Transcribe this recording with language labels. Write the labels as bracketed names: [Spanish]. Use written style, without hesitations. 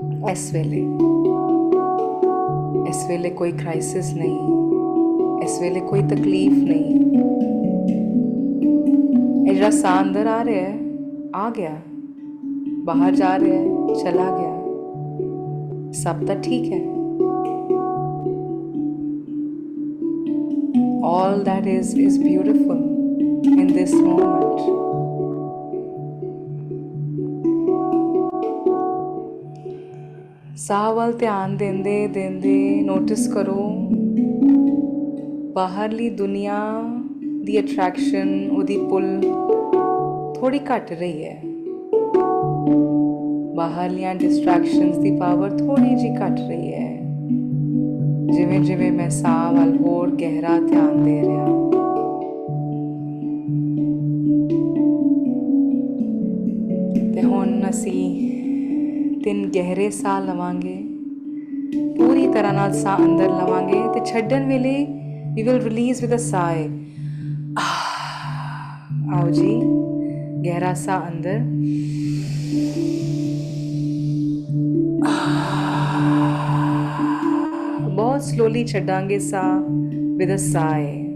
[Punjabi] ਇਸ ਵੇਲੇ ਕੋਈ ਕ੍ਰਾਈਸਿਸ ਨਹੀਂ, ਇਸ ਵੇਲੇ ਕੋਈ ਤਕਲੀਫ ਨਹੀਂ। ਇਹ ਜਿਹੜਾ ਸਾਹ ਅੰਦਰ ਆ ਰਿਹਾ ਹੈ, ਆ ਗਿਆ, ਬਾਹਰ ਜਾ ਰਿਹਾ ਹੈ, ਚਲਾ ਗਿਆ, ਸਭ ਤਾਂ ਠੀਕ ਹੈ। [English] All that is beautiful in this moment. [Punjabi] ਸਾਹ ਵੱਲ ਧਿਆਨ ਦਿੰਦੇ ਨੋਟਿਸ ਕਰੋ ਬਾਹਰਲੀ ਦੁਨੀਆ ਦੀ ਅਟਰੈਕਸ਼ਨ, ਉਹਦੀ ਪੁੱਲ ਥੋੜੀ ਘਟ ਰਹੀ ਹੈ। ਬਾਹਰਲੀਆਂ ਡਿਸਟਰੈਕਸ਼ਨਸ ਦੀ ਪਾਵਰ ਥੋੜੀ ਜਿਹੀ ਘਟ ਰਹੀ ਹੈ। ਜਿਵੇਂ ਜਿਵੇਂ ਮੈਂ ਸਾਹ ਵੱਲ ਹੋਰ ਗਹਿਰਾ ਧਿਆਨ ਦੇ ਰਿਹਾ, ਤੇ ਹੁਣ ਅਸੀਂ 3 ਗਹਿਰੇ ਸਾਹ ਲਵਾਂਗੇ। ਪੂਰੀ ਤਰ੍ਹਾਂ ਨਾਲ ਸਾਹ ਅੰਦਰ ਲਵਾਂਗੇ ਤੇ ਛੱਡਣ ਵੇਲੇ [English] we will release with a sigh. [Punjabi] आओ जी, गहरा सा अंदर, बहुत स्लोली छड्डांगे सा with a sigh.